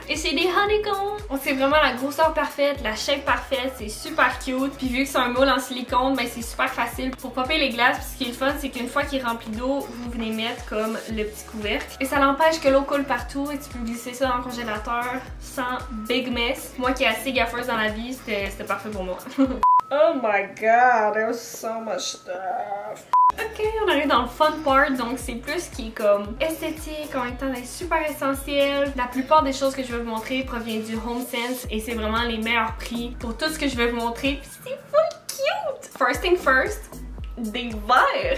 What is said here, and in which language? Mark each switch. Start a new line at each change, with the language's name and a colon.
French: Et c'est des honeycombs! C'est vraiment la grosseur parfaite, la shape parfaite, c'est super cute. Puis vu que c'est un moule en silicone, ben c'est super facile pour popper les glaces. Puis ce qui est le fun, c'est qu'une fois qu'il est rempli d'eau, vous venez mettre comme le petit couvercle. Et ça l'empêche que l'eau coule partout et tu peux glisser ça dans le congélateur sans
English: big mess.
French: Moi qui est assez gaffeuse dans la vie, c'était parfait pour moi.
English: Oh my god, there's so much stuff.
French: Ok, on arrive dans le
English: fun part,
French: donc c'est plus ce qui est comme esthétique, en même temps d'être super essentiel. La plupart des choses que je vais vous montrer proviennent du HomeSense et c'est vraiment les meilleurs prix pour tout ce que je vais vous montrer. Puis c'est full cute!
English: First thing first,
French: des verres.